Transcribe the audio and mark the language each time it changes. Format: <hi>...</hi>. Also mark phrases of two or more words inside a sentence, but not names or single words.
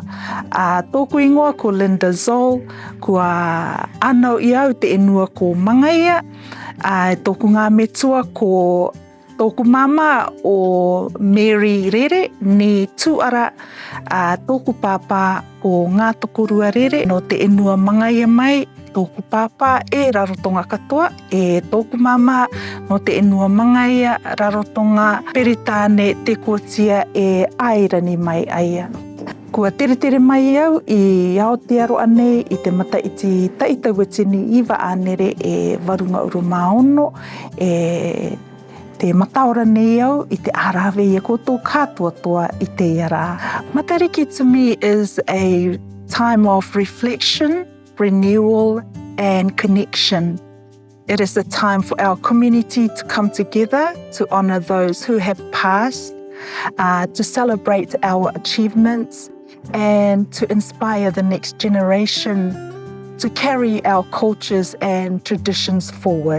<rar>Tōku ingoa ko Linda Zoll, kua anau i au te enua ko Mangaia, tōku ngā metua ko tōku mama o Mary Rere, ni tūara tōku pāpā o ngā tokorua rere no te enua Mangaia mai, tōku pāpā e rarotonga katoa, e tōku mama no te enua Mangaia rarotonga peritāne te kōtia e Airani mai aia. Kua tere mai au i Aotearoa nei i te mataiti taitauatini i Waanere e Warunga Uru Maono, e te mataora nei au i te arawe i koto katoa toa i te iara.</rar> <en>Matariki to me is a time of reflection, renewal and connection. It is a time for our community to come together to honour those who have passed, to celebrate our achievements and to inspire the next generation to carry our cultures and traditions forward.</en>